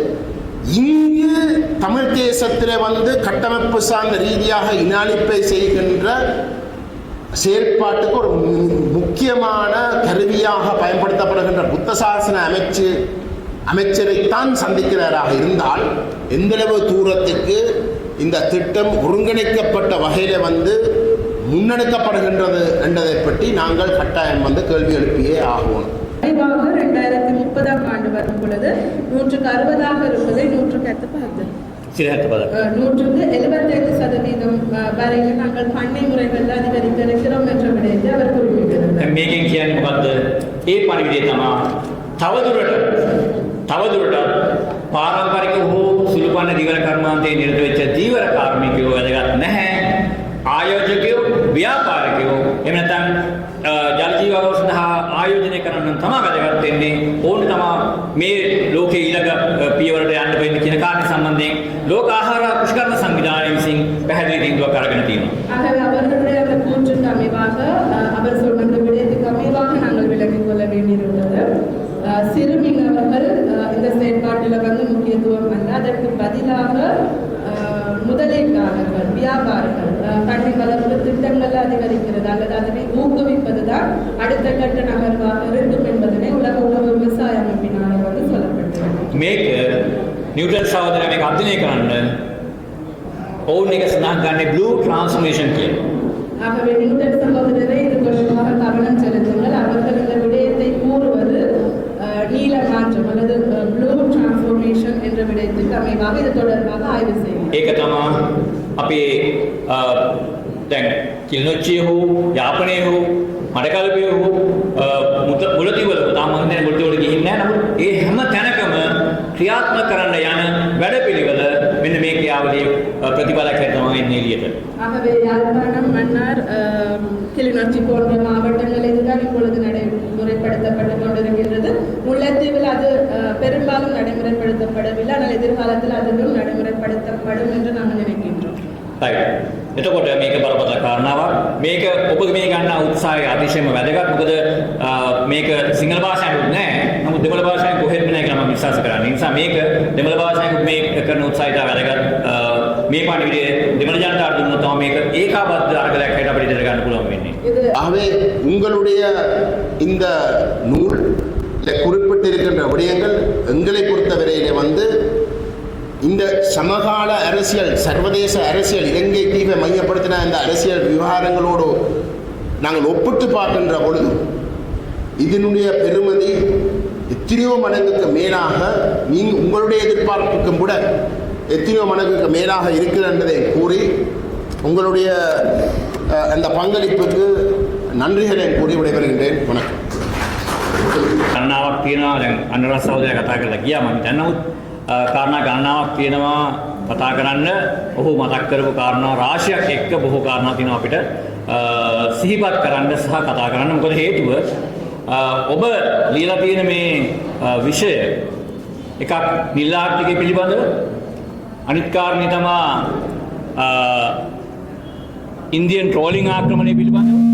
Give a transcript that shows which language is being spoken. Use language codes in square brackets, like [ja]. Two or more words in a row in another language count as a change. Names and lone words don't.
[ta] தமிழ் தேசத்தில் வந்து கட்டமைப்பு சார்ந்த ரீதியாக இனஅழிப்பை செய்கின்ற செயல்பாட்டுக்கு ஒரு முக்கியமான கருவியாக பயன்படுத்தப்படுகின்ற புத்த சாசன அமைச்சரைத்தான் சந்திக்கிறாராக இருந்தால் எந்தளவு தூரத்துக்கு இந்த திட்டம் ஒருங்கிணைக்கப்பட்ட வகையில் வந்து முன்னெடுக்கப்படுகின்றது என்பதை பற்றி நாங்கள் கட்டாயம் வந்து கேள்வி எழுப்பியே ஆகணும். 2030 ஆண்டு வரும் பொழுது 160 இருப்பதை 175% வரையில் நாங்கள் பண்ணை முறைகளில் அதிகரிக்க இருக்கிறோம் என்ற விடயத்தை அவர் குறிப்பிட்டிருந்தார். [si] මේකෙන් කියන්නේ මොකද්ද? ඒ පරිවිදේ තමයි තවදුරටත් පාරම්පරික හෝ සුළුපන්න දීවර කර්මාන්තයේ නිරත වෙච්ච දීවර කාර්මිකයෝ වැදගත් නැහැ. ආයෝජකයෝ ව්‍යාපාරිකයෝ එහෙම නැත්නම් ජල ජීවව සඳහා ආයෝජනය කරන්න තමයි වැදගත් වෙන්නේ. ඕනේ තමයි මේ ලෝකයේ ඊළඟ පියවරට යන්න වෙන්නේ කියන කාරණේ සම්බන්ධයෙන් ලෝක ආහාර පුෂ්කරණ සංවිධානය විසින් පැහැදිලි තීන්දුවක් අරගෙන තියෙනවා. [ta] ஆகவே அவர்களுடைய அந்த கூற்றுக்கு அமைவாக அவர் சொன்ன விடயத்துக்கு அமைவாக நாங்கள் விளங்கிக் கொள்ள வேண்டியிருந்தது. சிறுமினவர்கள் இந்த செயற்பாட்டில் வந்து முக்கியத்துவம் அல்ல, அதற்கு பதிலாக முதலீட்டாளர்கள், வியாபாரிகள் பண்ணை வளர்ப்பு திட்டங்கள் அதிகரிக்கிறது அல்லது அதனை ஊக்குவிப்பதுதான் அடுத்த கட்ட நகர்வாக இருக்கும் என்பதனை உலக உணவு விவசாய அமைப்பினால் வந்து சொல்லப்பட்டது. [si] මේක නිව්ටන් සහෝදරයා මේක අධ්‍යයනය කරන්න ඕන් එක සඳහන් ගන්නේ [en] blue transformation [si] කියලා. [ta] ஆகவே நியூட்டன் சகோதரரை இது தொடர்பாக கவனம் செலுத்துங்கள். அவர்கள் இந்த விடயத்தை கூறுவது நீல மாற்றம் அல்லது [en] blue transformation [ta] என்ற விடயத்துக்கு அமைவாக இது தொடர்பாக ஆய்வு செய்யும். [si] ඒක තමයි අපේ දැන් කිලිනොච්චිය හෝ යාපනයේ හෝ මඩකල්පිය හෝ මුලතිවල තාම හින්දා මුලතිවල ගිහින් නැහැ. නමුත් ඒ හැම තැනකම ක්‍රියාත්මක කරන්න යන වැඩපිළිවෙල මෙන්න මේ ක්‍රියාවලිය ප්‍රතිඵලයක් තමයි එන්නේ එළියට. [ta] ஆகவே யாழ்ப்பாணம், மன்னார், கிளிநொச்சி போன்ற மாவட்டங்கள் இதுதான் இப்பொழுது நடைமுறைப்படுத்தப்பட்டு கொண்டிருக்கின்றது. முல்லைத்தீவில் அது பெரும்பாலும் நடைமுறைப்படுத்தப்படவில்லை, ஆனால் எதிர்காலத்தில் அதுவும் நடைமுறைப்படுத்தப்படும் என்று நாங்கள் நினைக்கின்றோம். [si] එතකොට මේක බරපතල කාරණාවක්. මේක ඔබ මේ ගන්නා උත්සාහය අතිශයම වැදගත්. මොකද මේක සිංහල භාෂාවෙන් නෑ. නමුත් දෙමළ භාෂාවෙන් කොහෙත්ම නෑ කියලා මම විශ්වාස කරන්නේ. ඒ නිසා මේක දෙමළ භාෂාවෙන් මේ කරන උත්සාහය තමයි වැදගත්. මේ පණිවිඩය දෙමළ ජනතාවට දුන්නොත් තමයි මේක ඒකාබද්ධ අර්ගලයක් හැට අපිට ඉදිරියට ගන්න පුළුවන් වෙන්නේ. [ta] ஆகவே உங்களுடைய இந்த நூல் குறிப்பிட்டிருக்கின்ற விடயங்கள் எங்களை பொறுத்தவரையிலே வந்து இந்த சமகால அரசியல், சர்வதேச அரசியல், இலங்கை தீவை மையப்படுத்தின இந்த அரசியல் விவகாரங்களோடு நாங்கள் ஒப்பிட்டு பார்க்கின்ற பொழுது இதனுடைய பெருமதி எத்தனையோ மடங்குக்கு மேலாக உங்களுடைய எதிர்பார்ப்புக்கும் கூட எத்தனையோ மடங்குக்கு மேலாக இருக்கிறது என்பதை கூறி உங்களுடைய அந்த பங்களிப்புக்கு நன்றிகளை கூறி விடைபெறுகின்றேன். வணக்கம். [si] ගණනාවක් තියෙනවා. දැන් අනුරාධ සහෝදරයා කතා කරලා ගියා මම දැන්. කාරණා ගණනාවක් තියෙනවා කතා කරන්න. ඔහු මතක් කරපු කාරණා රාශියක් එක්ක බොහෝ කාරණා තියෙනවා අපිට සිහිපත් කරන්න සහ කතා කරන්න. මොකද හේතුව ඔබ ලියලා තියෙන මේ විෂය එකක් නිල ආර්ථිකය පිළිබඳව, අනිත් කාරණේ තමයි [en] Indian trawling [si] ආක්‍රමණය පිළිබඳව.